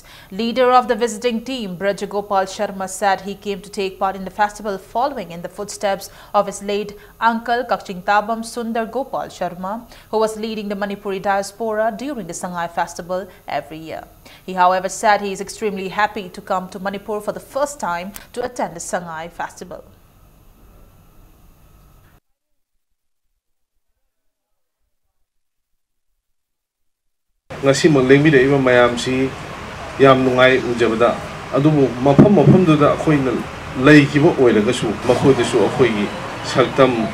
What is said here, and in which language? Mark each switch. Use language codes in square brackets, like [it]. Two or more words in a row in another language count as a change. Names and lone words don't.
[en] Leader of the visiting team, Brajagopal Sharma, said he came to take part in the festival following in the footsteps of his late uncle Kakching Tabam Sundar Gopal Sharma, who was leading the Manipuri diaspora during the Sangay Festival every year. He, however, said he is extremely happy to come to Manipur for the first time to attend the Sangay Festival. [mni] Ngasi maglengbi da iba mayam si yam nungai ujabada adubu mafam duda akhoi na leikiba oilagasu makhoi desu akhoi gi saktam